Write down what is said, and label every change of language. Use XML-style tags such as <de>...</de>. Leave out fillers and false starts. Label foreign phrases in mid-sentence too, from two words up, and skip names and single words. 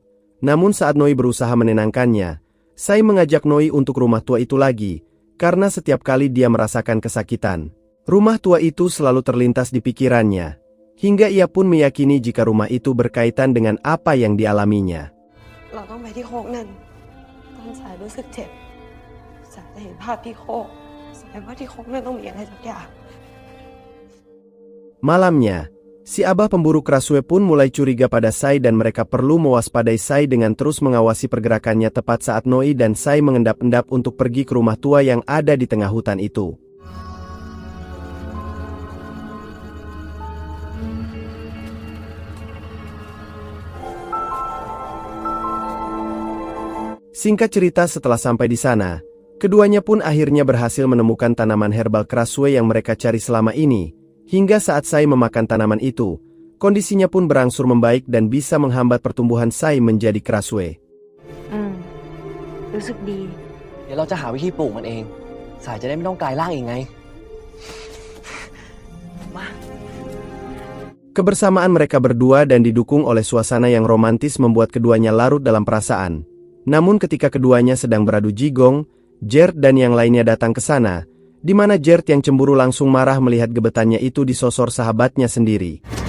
<id>Namun saat Noi berusaha menenangkannya, Sai mengajak Noi untuk rumah tua itu lagi, karena setiap kali dia merasakan kesakitan, rumah tua itu selalu terlintas di pikirannya, hingga ia pun meyakini jika rumah itu berkaitan dengan apa yang dialaminya.</id> <th>เราต้องไปที่โคกนั่นตอนสายรู้สึกเจ็บสายจะเห็นภาพที่โคกสายว่าที่โคกนั่นต้องมีอะไรสักอย่าง</th> <id>Malamnya, si Abah pemburu Krasue pun mulai curiga pada Sai dan mereka perlu mewaspadai Sai dengan terus mengawasi pergerakannya tepat saat Noi dan Sai mengendap-endap untuk pergi ke rumah tua yang ada di tengah hutan itu. Singkat cerita, setelah sampai di sana, keduanya pun akhirnya berhasil menemukan tanaman herbal Krasue yang mereka cari selama ini. Hingga saat Sai memakan tanaman itu, kondisinya pun berangsur membaik dan bisa menghambat pertumbuhan Sai menjadi Krasue.</id> <th>รู้สึกดี เดี๋ยวเราจะหาวิธีปลูกมันเองสายจะได้ไม่ต้องกลายร่างอีกไง</th> <id>Kebersamaan mereka berdua dan didukung oleh suasana yang romantis membuat keduanya larut dalam perasaan. Namun ketika keduanya sedang beradu jigong, Gert dan yang lainnya datang ke sana, di mana Gert yang cemburu langsung marah melihat gebetannya itu disosor sahabatnya sendiri.</id>